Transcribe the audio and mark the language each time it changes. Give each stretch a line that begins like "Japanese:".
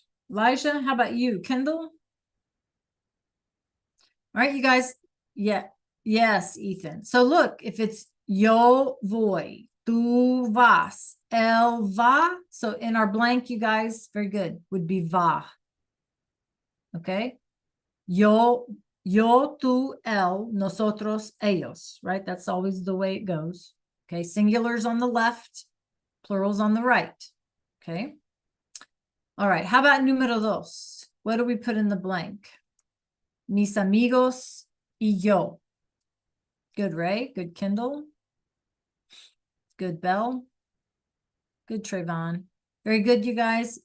English: Elijah, how about you? Kendall? All right, you guys. Yeah. Yes, Ethan. So look, if it's
Spanish: yo voy, tú vas, él va.
English: So in our blank, you guys, very good, would be va. Okay.
Spanish: Yo, tú, él, nosotros, ellos, right?
English: That's always the way it goes. Okay. Singulars on the left, plurals on the right. Okay. All right. How about número 2? What do we put in the blank?
Spanish: Mis amigos y yo.
English: Good, Ray. Good, Kendall. Good, Belle. Good, Trayvon. Very good, you guys.